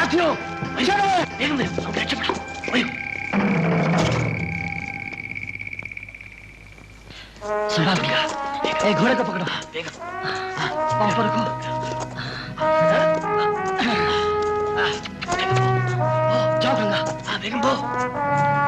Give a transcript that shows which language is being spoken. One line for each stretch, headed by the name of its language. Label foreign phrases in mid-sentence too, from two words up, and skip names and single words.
Malayalam: വേഗം വരൂ, നമുക്ക് രക്ഷപ്പെടാം. വരൂ.
Hindi: सुना भैया एक घोड़े को पकड़ो
Malayalam: വേഗം.
Hindi: पाँव पर रखो
Malayalam: വേഗം പോ.
Hindi: जाओ गंगा
Malayalam: വേഗം പോ.